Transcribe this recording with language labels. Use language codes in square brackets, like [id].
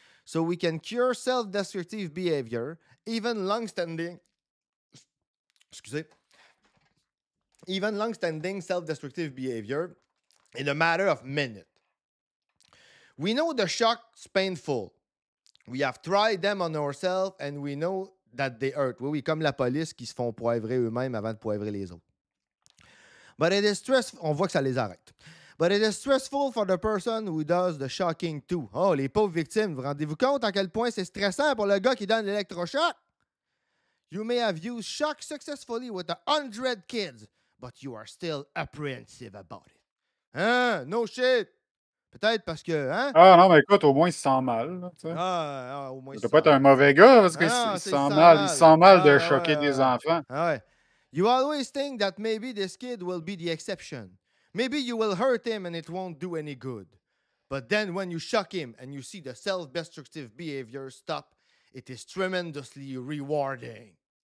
[en] So we can cure self-destructive behavior, even long-standing... [fr] Excusez. [en] Even long-standing self-destructive behavior in a matter of minutes. We know the shock's painful. We have tried them on ourselves and we know that they hurt. [fr] Oui, comme la police qui se font poivrer eux-mêmes avant de poivrer les autres. [en] But it is stressful. [fr] On voit que ça les arrête. [en] But it is stressful for the person who does the shocking too. [fr] Oh, les pauvres victimes, vous rendez-vous compte à quel point c'est stressant pour le gars qui donne l'électrochoc? [en] You may have used shock successfully with 100 kids, but you are still apprehensive about it. [fr] Hein? [en] No shit! [fr] Peut-être parce que... Hein? Ah non, mais écoute, au moins il se sent mal. Là, au moins il ne doit pas être un mauvais gars parce qu'il se sent mal. Il se sent mal de choquer des enfants. [en] You always think that maybe this kid will be the exception. Maybe you will hurt him and it won't do any good. But then when you shock him and you see the self-destructive behavior stop, it is tremendously rewarding.